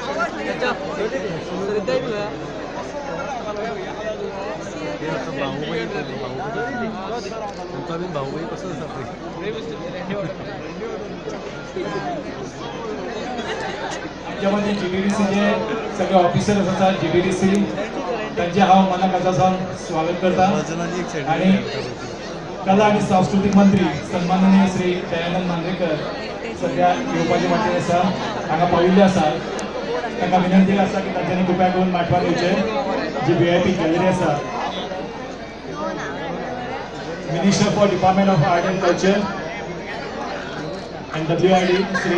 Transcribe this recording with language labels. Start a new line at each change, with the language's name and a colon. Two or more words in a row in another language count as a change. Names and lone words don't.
Marathi: आमच्यामध्ये GBDCचे सगळे ऑफिसर्स असतात.
Konkani: GBDC त्यांचे हांव मनाकाचान स्वागत करता. आणि कला आणि सांस्कृतिक मंत्री सन्माननीय श्री दयानंद नांदेकर सध्या येवपाचे वाटेर आसा, हांगा पाविल्ले आसा. तांकां विनंती आसा की तांच्यांनी कृपया करून माटवार येवचे.
English: जी VIP गॅलरी आसा, Minister for Department of Art and Culture and WID श्री